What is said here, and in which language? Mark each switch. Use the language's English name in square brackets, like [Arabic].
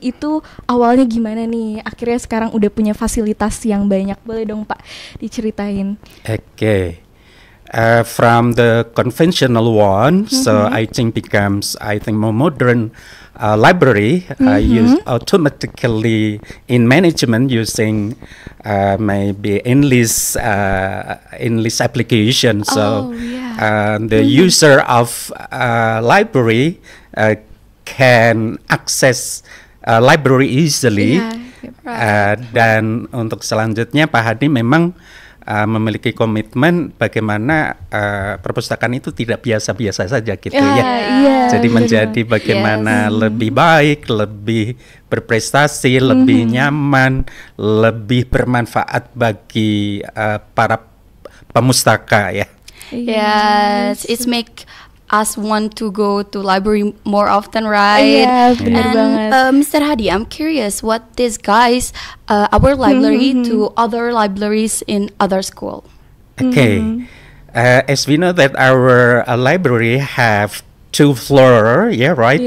[Indonesian] Itu awalnya gimana nih? Akhirnya sekarang udah punya fasilitas yang banyak. Boleh dong Pak diceritain? [English] Okay. From the conventional one, so I think becomes, more modern library, use automatically in management using maybe English application. So the user of library can access library easily. [Indonesian] Dan untuk selanjutnya Pak Hadi memang memiliki komitmen bagaimana perpustakaan itu tidak biasa-biasa saja gitu ya. Jadi menjadi bagaimana lebih baik, lebih berprestasi, lebih nyaman, lebih bermanfaat bagi para pemustaka ya. [English] Yes, it's make us want to go to library more often, right? [Indonesian] Iya, bener banget. [English] Mr. Hadi, I'm curious what this guys our library to other libraries in other school. Okay, as we know that our library have 2 floor, right?